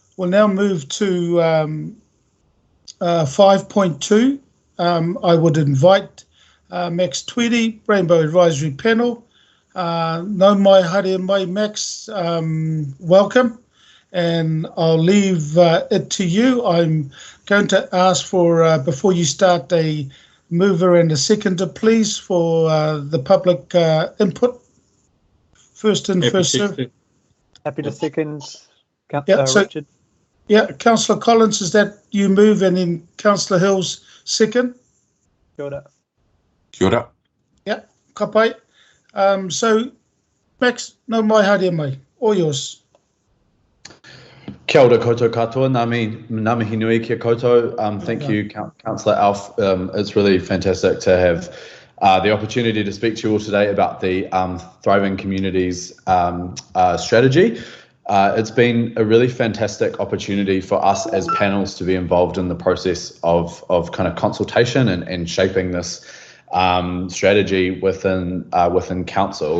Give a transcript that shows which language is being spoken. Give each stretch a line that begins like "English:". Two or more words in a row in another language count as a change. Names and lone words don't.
English: We'll now move to 5.2. I would invite Max Tweedy, Rainbow Advisory Panel.
Māori: No mai haere mai,
English: Max, welcome. And I'll leave it to you. I'm going to ask for, before you start, a mover and a seconder, please, for the public input. First in, first served. Happy to second, So, Richard. Councillor Collins, is that you move, and then Councillor Hills second?
Māori: Kia ora. Kia ora. Yeah, ka pai. So, Max, no mai haere mai,
English: all yours.
Māori: Kia ora koutou katoa, ngā mihi nui kia koutou.
English: Thank you, Councillor Alf. It's really fantastic to have the opportunity to speak to you all today about the Thriving Communities strategy. It's been a really fantastic opportunity for us as panels to be involved in the process of kind of consultation and shaping this strategy within council.